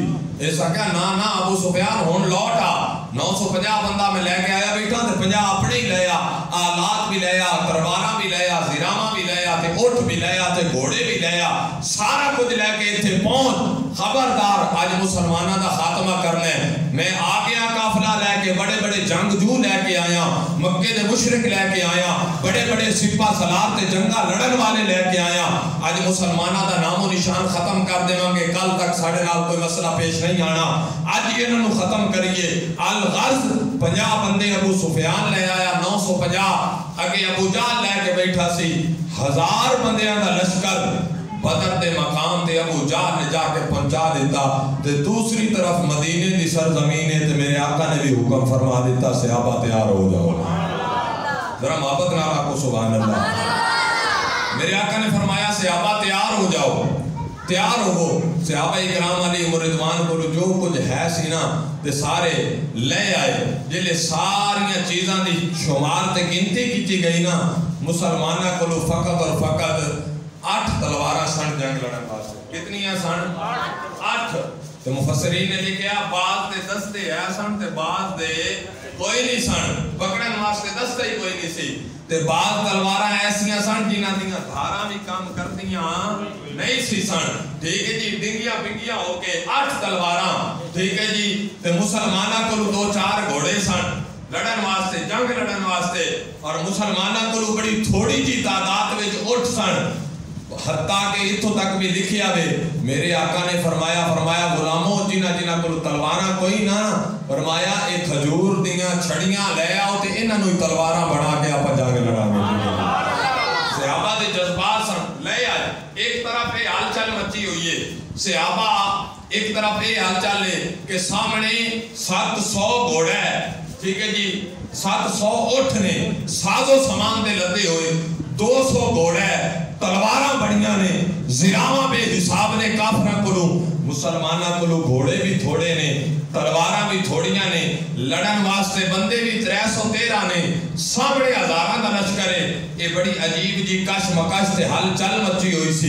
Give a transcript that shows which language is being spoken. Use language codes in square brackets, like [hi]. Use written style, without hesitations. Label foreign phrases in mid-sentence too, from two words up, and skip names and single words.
[pa] ایسا کہا نا ابو سفیان ہون لوٹ آ، 950 بندہ میں لے کے آیا بیٹھا تے 50 اپنے ہی لے آ، آلات بھی لے آ، تلواراں بھی لے آ، زیراماں بھی لے آ، تے اٹھ بھی لے آ، تے گھوڑے بھی لے آ، سارا کچھ لے کے اتھے پہنچ، خبردار آج مسلمانہ دا خاتمہ کرنے۔ میں آ گیا قافلہ لے کے، بڑے بڑے جنگجو لے کے آیا، مکے دے مشرک لے کے آیا، بڑے بڑے سپاہ سالار تے جنگا لڑن والے لے کے آیا۔ آج مسلمانہ دا نام و نشان ختم کر دے گے، کل تک ساڑھے نال کوئی مسئلہ پیش نہیں آنا، آج یہ انہوں ختم کریے۔ الغرض 50 بندے ابو سفیان لے آیا، 950 اگے ابو جہل لے کے بیٹھا سی، 1000 بندیاں دا لشکر بدر دے مقام تے ابو جہل نے جا کے پہنچا دیتا۔ تے دوسری طرف مدینے دی سرزمین ہے تے میرے آقا نے بھی حکم فرما دیتا صحابہ تیار ہو جاؤ۔ ذرا محبت نہ آپ کو [ar] سبحان اللہ۔ [pa] میرے آقا نے فرمایا صحابہ تیار ہو جاؤ، تیار ہو۔ صحابہ اکرام علیہ رضوان کو جو کچھ ہے سی نا تے سارے لے آئے۔ جلے ساریاں چیزاں دی شمار تے گنتی کیتی گئی نا، مسلمانہ کو فقط اور فقط 8 تلوارہ سن جنگ لڑن واسطے۔ کتنی ہیں سن؟ 8۔ تو مفسرین نے لکھیا بعض دے دستے ہے سن تے بعض دے کوئی نہیں سن، پکڑن واسطے دستے ہی کوئی نہیں سی۔ تے بعض تلوارہ ایسیاں سن جنہاں دیاں دھاراں بھی کام کردیاں نہیں سی سن، ٹھیک ہے جی، ڈنگیاں بنگیاں ہو کے 8 تلواراں، ٹھیک ہے جی۔ تے مسلمانہ کو 2-4 گھوڑے سن لڑن واسطے، جنگ لڑن واسطے، اور مسلمانہ کو بڑی تھوڑی جی تعداد وچ اٹھ سن۔ حتیٰ کہ اتھوں تک بھی لکھیا وے، میرے آقا نے فرمایا غلاموں جنہ کو تلواراں کوئی نہ، فرمایا ایک کھجور دیاں چھڑیاں لے آؤ تے انہاں نوں تلواراں بنا کے آپ جا کے لڑا گے۔ صحابہ دے جذبات سن، لے آئے۔ ایک طرف یہ حال چال مچی ہوئی ہے، صحابہ ایک طرف یہ حال چال ہے کہ سامنے 700 گھوڑا ہے، ٹھیک ہے جی، 700 اٹھ نے، ساز و سامان دے لدے ہوئے، 200 گھوڑا ہے، تلواراں بڑیاں نے، زراواں بے حساب نے کافراں کو، مسلمانہ کو گھوڑے بھی تھوڑے نے، تلواراں بھی تھوڑیاں نے، لڑن واسطے بندے بھی 313 نے، سامنے ہزاراں دا لشکر ہے۔ یہ بڑی عجیب جی کش مکش تے ہل چل مچی ہوئی سی۔